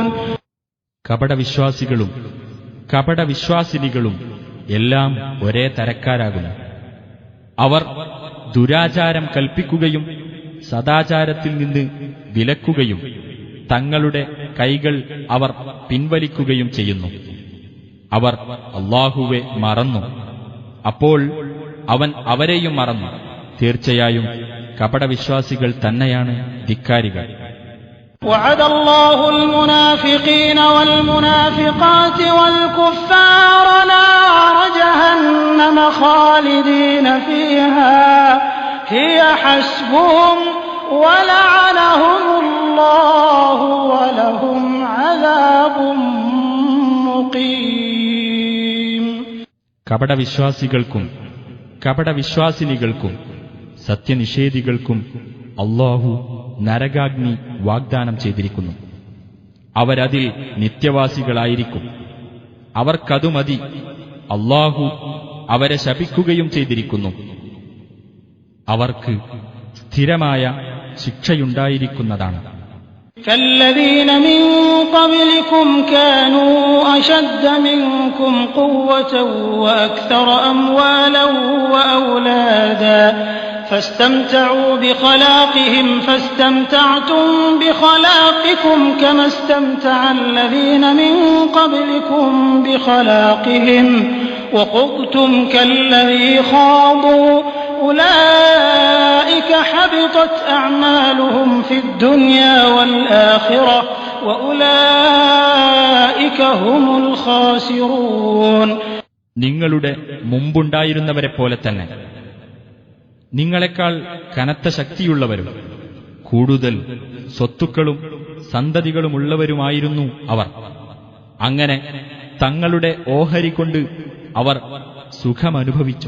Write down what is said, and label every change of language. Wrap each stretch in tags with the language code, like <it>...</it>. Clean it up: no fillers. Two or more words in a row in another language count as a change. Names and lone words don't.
<ml>കപടവിശ്വാസികളും കപടവിശ്വാസിനികളും എല്ലാം ഒരേ തരക്കാരാകുന്നു. അവർ ദുരാചാരം കൽപ്പിക്കുകയും സദാചാരത്തിൽ നിന്ന് വിലക്കുകയും തങ്ങളുടെ കൈകൾ അവർ പിൻവലിക്കുകയും ചെയ്യുന്നു. അവർ അല്ലാഹുവെ മറന്നു, അപ്പോൾ അവൻ അവരെയും മറന്നു. തീർച്ചയായും കപടവിശ്വാസികൾ തന്നെയാണ് ധിക്കാരികൾ.</ml> <ar>وعد الله المنافقين والمنافقات والكفار نار جهنم خالدين فيها هي حسبهم ولعنهم الله ولهم عذاب مقيم.</ar> <ml>കപടവിശ്വാസികൾക്കും കപടവിശ്വാസിനികൾക്കും സത്യനിഷേധികൾക്കും അല്ലാഹു നരകാഗ്നി വാഗ്ദാനം ചെയ്തിരിക്കുന്നു. അവരതിൽ നിത്യവാസികളായിരിക്കും. അവർക്കതു മതി. അല്ലാഹു അവരെ ശപിക്കുകയും ചെയ്തിരിക്കുന്നു. അവർക്ക് സ്ഥിരമായ ശിക്ഷയുണ്ടായിരിക്കുന്നതാണ്.</ml> <ar>كالذين من قبلكم كانوا أشد منكم قوة وأكثر أموالا وأولادا فاستمتعوا بخلاقهم فاستمتعتم بخلاقكم كما استمتع الذين من قبلكم بخلاقهم وخضتم كالذي خاضوا أولئك حبطت أعمالهم في الدنيا والآخرة وأولئك هم الخاسرون.</ar> <ml>നിങ്ങളുടെ മുമ്പുണ്ടായിരുന്നവരെ പോലെ തന്നെ നിങ്ങളെക്കാൾ കനത്ത ശക്തിയുള്ളവരും കൂടുതൽ സ്വത്തുക്കളും സന്തതികളുമുള്ളവരുമായിരുന്നു അവർ. അങ്ങനെ തങ്ങളുടെ ഓഹരി കൊണ്ട് അവർ സുഖമനുഭവിച്ചു.</ml>